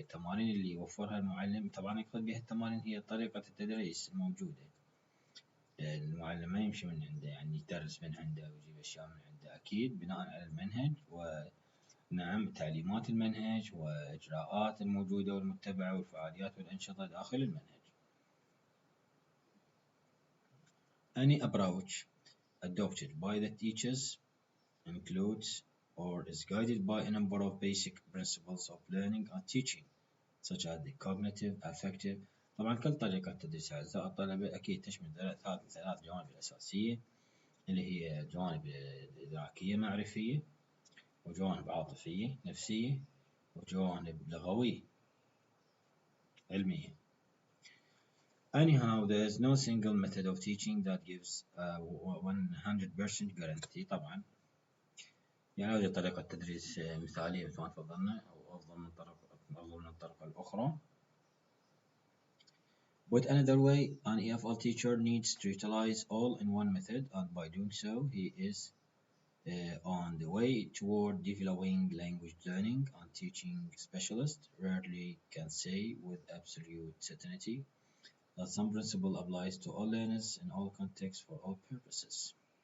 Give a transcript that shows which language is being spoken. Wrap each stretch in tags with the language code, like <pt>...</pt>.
<ar>التمارين اللي يوفرها المعلم طبعا يقصد بها التمارين هي طريقة التدريس الموجودة. المعلم ما يمشي من عنده يعني يدرس من عنده ويجيب أشياء من عنده، أكيد بناء على المنهج ونعم تعليمات المنهج وإجراءات الموجودة والمتبعة والفعاليات والأنشطة داخل المنهج.</ar> <en>Any approach adopted by the teachers includes or is guided by a number of basic principles of learning and teaching such as the cognitive, affective.</en> <ar>طبعا كل طريقة تدريس أعزائي الطلبة أكيد تشمل ثلاث جوانب الأساسية اللي هي جوانب إدراكية معرفية وجوانب عاطفية نفسية وجوانب لغوية علمية.</ar> <en>Anyhow, there is no single method of teaching that gives 100% guarantee.</en> <ar>طبعا يعني هذه طريقة تدريس مثالية مثل ما تفضلنا أو أفضل من الطريقة الأخرى.</ar> <en>But another way, an EFL teacher needs to utilize all in one method, and by doing so, he is on the way toward developing language learning and teaching specialist. Rarely can say with absolute certainty that some principle applies to all learners in all contexts for all purposes.</en>